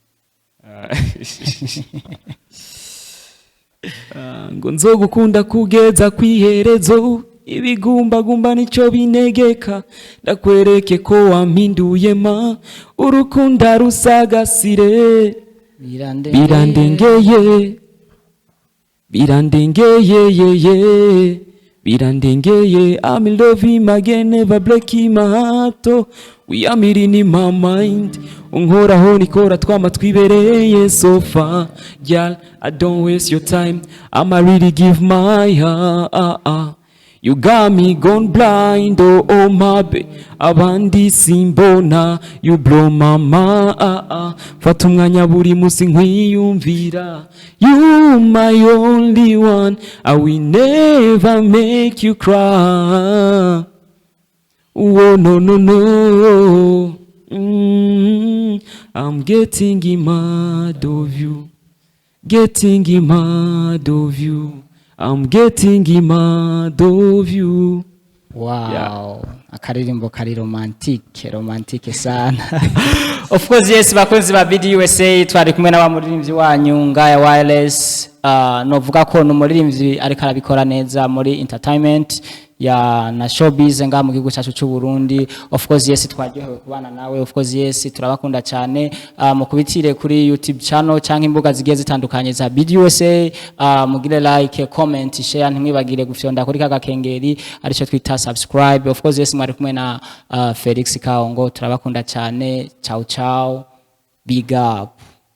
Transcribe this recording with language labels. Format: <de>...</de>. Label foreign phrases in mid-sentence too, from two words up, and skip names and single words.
<rn>Ngo nzogukunda kugeza kwiherezo, ibigumbagumba nico binegeka, ndakwereke ko wampinduye ma, urukunda rusagasire, birandengeye birandengeye,</rn> <en>I'm in love him again, never break him my heart, we are meeting in my mind,</en> <rn>unkoraho nikora twama twibereye</rn> <en>so far, girl, I don't waste your time, I'ma really give my heart, you got me gone blind, oh my baby,</en> <rn>abandi simbona,</rn> <en>you blow my mind,</en> <rn>fata umwanya buri musi nkwiyumvira,</rn> <en>you my only one, I will never make you cry, oh no no no, I'm getting mad of you, getting mad of you, I'm getting mad of you. Wow, yeah.</en> <rn>Akaririmbo kari romantique sana.</rn> <en>Of course yes,</en> <rn>bakunzi ba BDUSA twari kumwe n'abamuririmbyi wanyu ngaya wireless. Novuga ko n'umuririmbyi ariko arabikora neza muri entertainment na showbiz nga mu gihugu cyacu cy'u Burundi.</rn> <en>Of course yes,</en> <rn>twaryohewe kubana nawe.</rn> <en>Of course yes,</en> <rn>turabakunda cyane. Mukubitire kuri YouTube channel cyangwa imbuga zigiye zitandukanye za BDUSA. Mugire</rn> <en>like, comment, share,</en> <rn>ntimwibagire gufyonda kuri kagakengeri arico twita subscribe.</rn> <en>Of course yes,</en> <rn>mwari kumwe na Felix Kaongo. Turabakunda cyane.</rn> <it>Ciao ciao.</it> <en>Big up.</en>